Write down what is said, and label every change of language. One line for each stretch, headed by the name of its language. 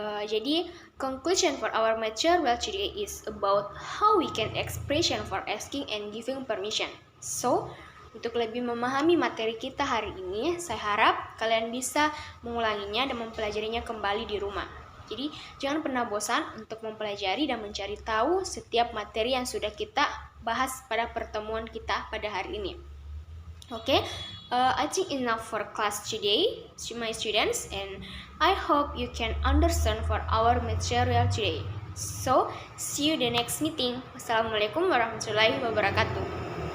English: Jadi conclusion for our material today is about how we can expression for asking and giving permission.
Indonesian: So, untuk lebih memahami materi kita hari ini, saya harap kalian bisa mengulanginya dan mempelajarinya kembali di rumah. Jadi, jangan pernah bosan untuk mempelajari dan mencari tahu setiap materi yang sudah kita bahas pada pertemuan kita pada hari ini.
English: Okay, I think enough for class today, my students, and I hope you can understand for our material today. So, see you the next meeting.
Arabic: Wassalamualaikum warahmatullahi wabarakatuh.